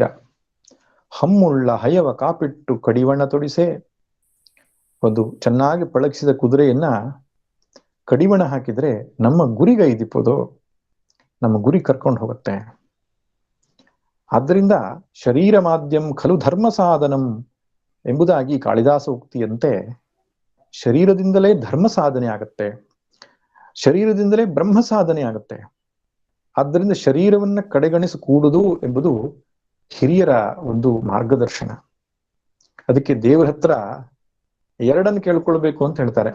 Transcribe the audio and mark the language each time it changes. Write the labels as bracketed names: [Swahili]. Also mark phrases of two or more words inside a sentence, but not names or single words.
[Kannada] ಹಮ್ಮುಳ್ಳ ಹಯವ ಕಾಪಿಟ್ಟು ಕಡಿವಣ ತೊಡಿಸೆ, ಒಂದು ಚೆನ್ನಾಗಿ ಪಳಗಿಸಿದ ಕುದುರೆಯನ್ನ ಕಡಿವಣ ಹಾಕಿದ್ರೆ ನಮ್ಮ ಗುರಿಗೈದಿಪ್ಪೋದು, ನಮ್ಮ ಗುರಿ ಕರ್ಕೊಂಡು ಹೋಗುತ್ತೆ. ಆದ್ದರಿಂದ [Sanskrit] ಶರೀರ ಮಾಧ್ಯಂ ಖಲು ಧರ್ಮ ಸಾಧನಂ [Kannada] ಎಂಬುದಾಗಿ ಕಾಳಿದಾಸ ಉಕ್ತಿಯಂತೆ ಶರೀರದಿಂದಲೇ ಧರ್ಮ ಸಾಧನೆ ಆಗತ್ತೆ, ಶರೀರದಿಂದಲೇ ಬ್ರಹ್ಮ ಸಾಧನೆ ಆಗತ್ತೆ. ಆದ್ದರಿಂದ ಶರೀರವನ್ನ ಕಡೆಗಣಿಸಿಕೂಡುದು ಎಂಬುದು ಹಿರಿಯರ ಒಂದು ಮಾರ್ಗದರ್ಶನ. ಅದಕ್ಕೆ ದೇವರ ಹತ್ರ ಎರಡನ್ನು ಕೇಳ್ಕೊಳ್ಬೇಕು ಅಂತ ಹೇಳ್ತಾರೆ.